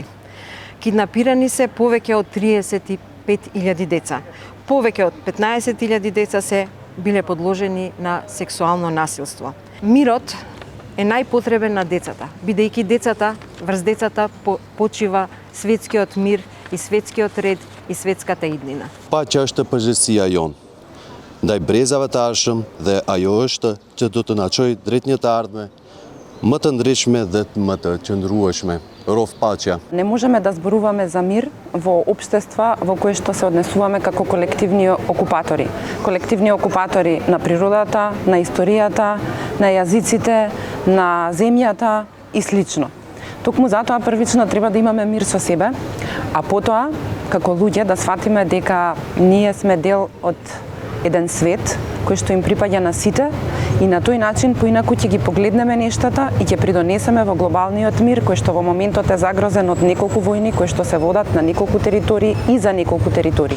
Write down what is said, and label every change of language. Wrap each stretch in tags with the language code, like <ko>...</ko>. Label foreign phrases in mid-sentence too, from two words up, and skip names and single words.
<mk>Киднапирани се повеќе од 35.000 деца. Повеќе од 15.000 деца се биле подложени на сексуално насилство. Мирот е најпотребен на децата, бидејќи врз децата почива светскиот мир и светскиот ред и светската иднина.</mk> <sq>Pacea është përgjegjësia jon. Ndaj brezave të ardhshëm dhe ajo është që do të na çojë drejt një të ardhme më të ndritshme dhe më të qëndrueshme. Rov paqja.</sq> <mk>Не можеме да зборуваме за мир во општества во кои што се однесуваме како колективни окупатори. Колективни окупатори на природата, на историјата, на јазиците, на земјата и слично. Токму затоа првично треба да имаме мир со себе, а потоа, како луѓе, да сватиме дека ние сме дел од еден свет кој што им припаѓа на сите и на тој начин поинаку ќе ги погледнеме нештата и ќе придонесеме во глобалниот мир кој што во моментот е загрозен од неколку војни кои што се водат на неколку територии и за неколку територии.</mk>